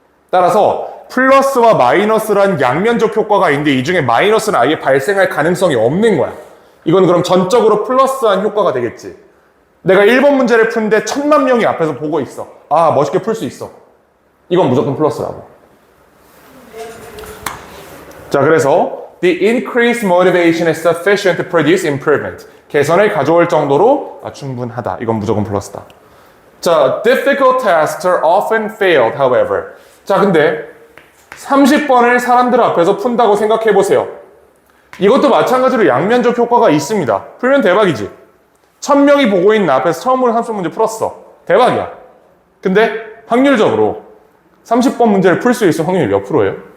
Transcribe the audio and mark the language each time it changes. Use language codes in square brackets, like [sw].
[ko] 따라서 플러스와 마이너스란 양면적 효과가 있는데 이 중에 마이너스는 아예 발생할 가능성이 없는 거야. 이건 그럼 전적으로 플러스한 효과가 되겠지. 내가 1번 문제를 푸는데 1000만 명이 앞에서 보고 있어. 아, 멋있게 풀 수 있어. 이건 무조건 플러스라고. 자, 그래서 [en] the increased motivation is sufficient to produce improvement. [ko] 개선을 가져올 정도로 충분하다. 이건 무조건 플러스다. [en] 자, difficult tasks are often failed, however. [ko] 자, 근데 30번을 사람들 앞에서 푼다고 생각해 보세요. 이것도 마찬가지로 양면적 효과가 있습니다. 풀면 대박이지. 1000명이 보고 있는 앞에서 처음으로 30문제 풀었어. 대박이야. 근데 확률적으로 30번 문제를 풀 수 있을 확률이 몇 프로예요?